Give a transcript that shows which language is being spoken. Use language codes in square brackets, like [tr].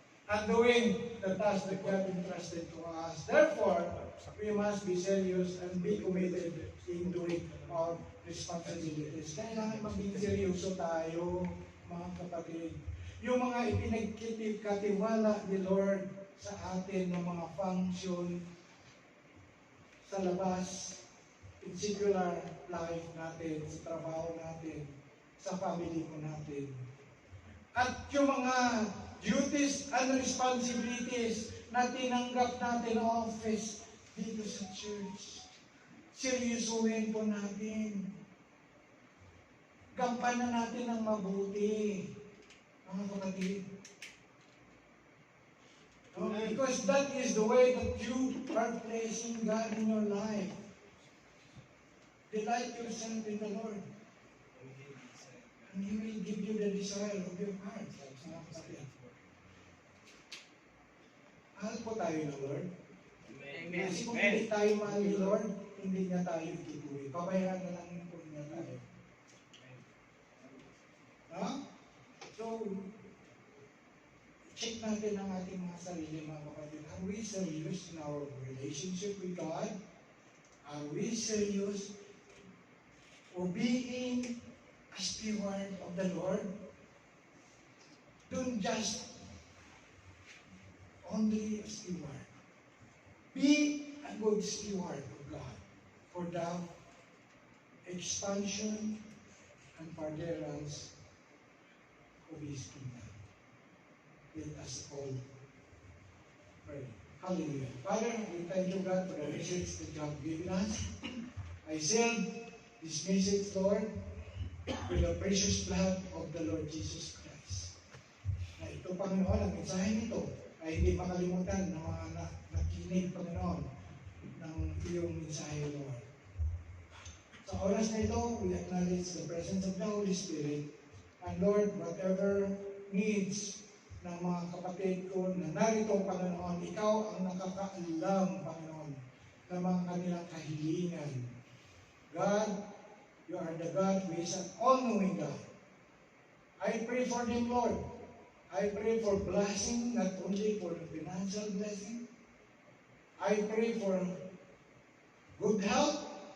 [en] and doing the task that God entrusted to us. Therefore, we must be serious and be committed in doing our responsibilities. [tl] Kailangan maging seryoso tayo, mga kapatid. Yung mga ipinagkatiwala ni Lord sa atin ng mga function sa labas, [en] in secular life [tl] natin, sa trabaho natin, sa family ko natin. At yung mga duties and responsibilities na tinanggap natin na office dito sa church, seryosuhin po natin. Gampanan natin ng mabuti, mga kapatid. [en] Because that is the way that you are placing God in your life. Delight yourself in the Lord. And He will give you the desire of your heart. [tl] Mga kapatid. Mahal po tayo ng Lord. [en] Amen. [tl] Kasi kung hindi tayo mahal ni Lord, hindi niya tayo itutuloy. Pabayaan na lang po niya tayo. Ha? So, check natin ang ating mga sarili, mga kapatid. [en] Are we serious in our relationship with God? Are we serious being a steward of the Lord? Don't just only a steward. Be a good steward of God for the expansion and furtherance of His kingdom. Let us all pray. Hallelujah. Father, we thank you, God, for the message that you have given us. I seal this message, Lord, with the precious blood of the Lord Jesus Christ. [tl] Na ito, Panginoon, ang mensahe nito ay hindi makalimutan ng mga nakinig, Panginoon, ng iyong mensahe, Lord. Sa oras na ito, [en] we acknowledge the presence of the Holy Spirit. And Lord, whatever needs [tl] ng mga kapatid ko na narito, Panginoon, Ikaw ang nakakaalam, Panginoon, ng mga kanilang kahilingan. [en] God, You are the God who is an all-knowing God. I pray for them, Lord. I pray for blessing, not only for financial blessing. I pray for good health.